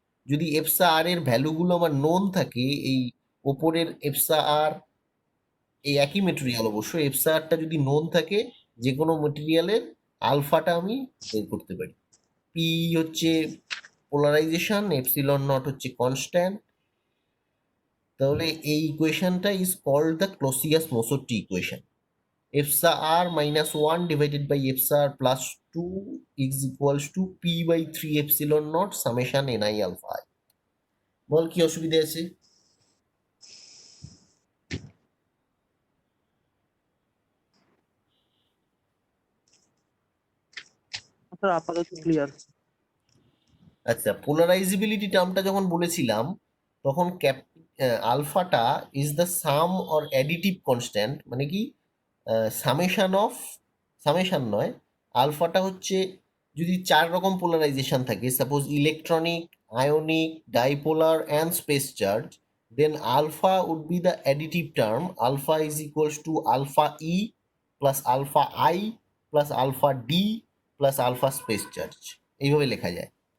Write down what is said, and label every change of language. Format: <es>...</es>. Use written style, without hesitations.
<bn>যদি এপসা আর এর ভ্যালুগুলো আমার নোন থাকে, এই ওপরের এপসা আর, এই একই মেটেরিয়াল অবশ্য, এপসা আরটা যদি নোন থাকে যে কোনো মেটেরিয়ালের, আলফাটা আমি বের করতে পারি। পি হচ্ছে পোলারাইজেশন, এপসিলন নট হচ্ছে কনস্ট্যান্ট। তাহলে এই ইকুয়েশনটা is called the ক্লসিয়াস-মোসোট্টি equation.</bn> <en>epsa r minus 1 divided by epsa r plus 2 is equals to p by 3 epsilon naught summation ni alpha I.</en> <bn>বল কি অসুবিধা আছে? স্যার আপাতত ক্লিয়ার। আচ্ছা, পোলারাইজেবিলিটি টার্মটা যখন বলেছিলাম তখন আলফাটা is the some or additive constant, মানে কি সামেশন নয়, আলফাটা হচ্ছে যদি 4 রকম পোলারাইজেশন থাকে, suppose electronic, ionic, ডাইপোলার and space charge,</bn> <en>then alpha would be the additive term. Alpha is equals to alpha E plus alpha I plus alpha D plus alpha space charge,</en> <bn>এইভাবে লেখা যায়।</bn>